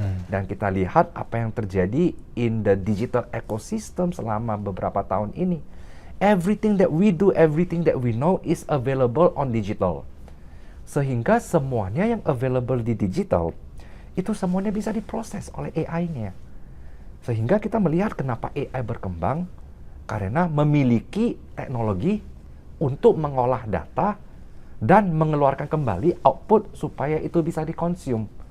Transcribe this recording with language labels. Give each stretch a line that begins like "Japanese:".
Indonesian: Dan kita lihat apa yang terjadi
English: in the digital ecosystem
Indonesian: selama beberapa tahun ini.
English: Everything that we do, everything that we know is available on digital.
Indonesian: Sehingga semuanya yang available di digital, itu semuanya bisa diproses oleh AI-nya. Sehingga kita melihat kenapa AI berkembang, karena memiliki teknologi untuk mengolah data dan mengeluarkan kembali output supaya itu bisa dikonsum.